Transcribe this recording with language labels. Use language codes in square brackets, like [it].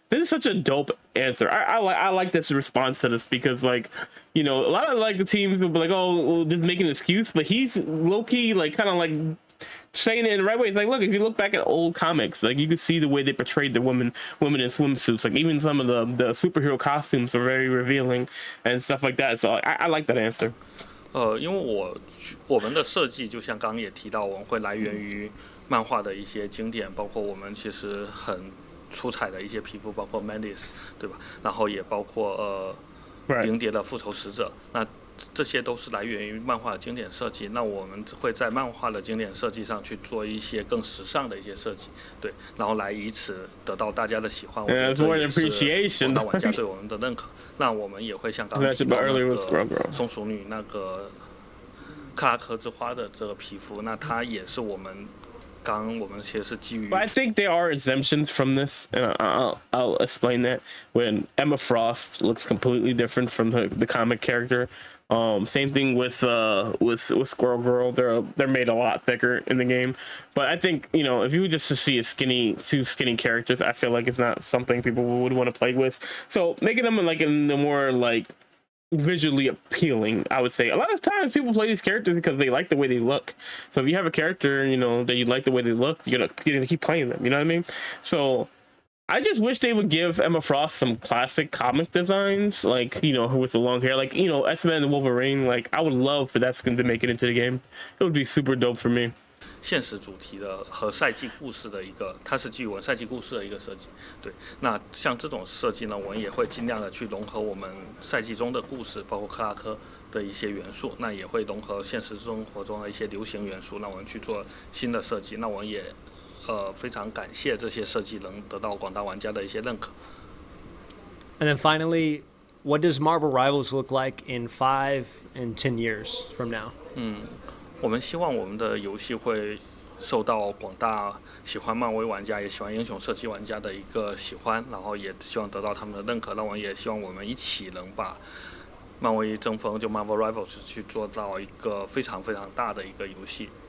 [en] This is such a dope answer. I like this response to this because like, you know, a lot of like the teams will be like, oh, well, just making an excuse, but he's low key like kind of like saying it in the right way. It's like, look, if you look back at old comics, like you can see the way they portrayed the women in swimsuits. Like even some of the superhero costumes are very revealing and stuff like that. So I like that answer. [zh] 因为我们的设计就像刚刚也提到，我们会来源于漫画的一些经典，包括我们其实很出彩的一些皮肤，包括 Mantis， 对吧？然后也包括灵蝶的复仇使者，那这些都是来源于漫画的经典设计。那我们会在漫画的经典设计上去做一些更时尚的一些设计，对，然后来以此得到大家的喜欢。我觉得这也是广大玩家对我们的认可。那我们也会像刚刚提到那个松鼠女那个克拉克之花的这个皮肤，那它也是我们其实是基于。 [en] I think there are exemptions from this, and I'll explain that. When Emma Frost looks completely different from the comic character. Same thing with Squirrel Girl. They're made a lot thicker in the game. But I think, you know, if you were just to see two skinny characters, I feel like it's not something people would want to play with. So making them like in the more like visually appealing, I would say. A lot of times people play these characters because they like the way they look. So if you have a character, you know, that you like the way they look, you're gonna keep playing them. You know what I mean? So I just wish they would give Emma Frost some classic comic designs, like, you know, who with the long hair, like, you know, X-Men and Wolverine. Like, I would love for that skin to make it into the game. It would be super dope for me. [zh] 现实主题的和赛季故事的一个，它是基于赛季故事的一个设计。对，那像这种设计呢，我们也会尽量的去融合我们赛季中的故事，包括克拉克的一些元素，那也会融合现实生活中的一些流行元素，那我们去做新的设计。那我们也非常感谢这些设计能得到广大玩家的一些认可。 [en] And then finally, what does Marvel Rivals look like in 5 and 10 years from now? [zh] 我们希望我们的游戏会受到广大喜欢漫威玩家也喜欢英雄设计玩家的一个喜欢，然后也希望得到他们的认可。那我们也希望我们一起能把漫威争锋就 Marvel Rivals 去做到一个非常非常大的一个游戏。